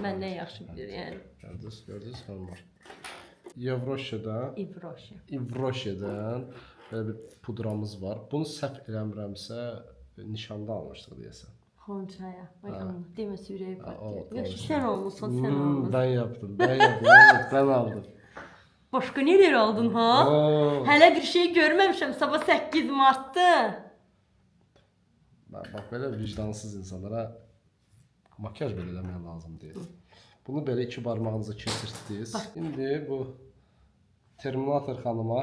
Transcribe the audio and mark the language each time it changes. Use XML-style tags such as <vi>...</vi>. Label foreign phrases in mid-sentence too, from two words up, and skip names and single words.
<az>Məndən yaxşı bilir, yəni. Gördünüz, var. İvroşedən belə bir pudramız var. Bunu səhv eləmirəmsə nişanda almışdıq deyəsən. Xonçaya. Ay Allah, deməsə ürəyi patlayır. Yox, Sən olmusan, sən olmusan.</az> <tr>Ben yaptım. Evet, ben aldım.</tr> <az>Başqa nələr aldın ha? Hələ bir şey görməmişəm. Sabah 8 Mart'dır. Bax belə vicdansız insanlara makyaj belə eləmək lazım deyil. Bunu belə iki barmağınıza keçirdiniz. İndi bu Terminator xanıma</az>